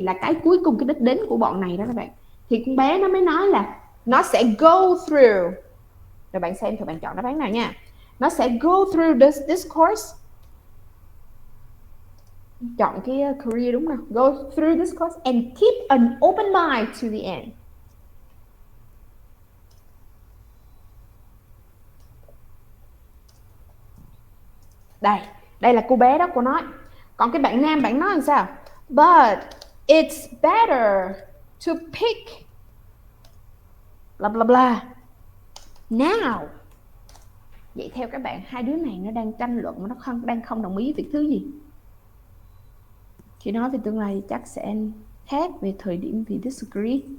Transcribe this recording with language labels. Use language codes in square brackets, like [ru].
[vi] Là cái cuối cùng, cái đích đến của bọn này đó các bạn. Thì con bé nó mới nói là nó sẽ [en] go through. [vi] Rồi bạn xem thử bạn chọn đáp án nào nha. Nó sẽ [en] go through this course. [vi] Chọn cái career đúng không? [en] Go through this course and keep an open mind to the end. [vi] Đây là cô bé đó, cô nói. Còn cái bạn nam, bạn nói làm sao? [en] But it's better to pick bla bla bla now. [vi] Vậy theo các bạn, hai đứa này nó đang tranh luận, nó đang không đồng ý việc thứ gì? Khi nói về tương lai thì chắc sẽ khác, về thời điểm thì disagree.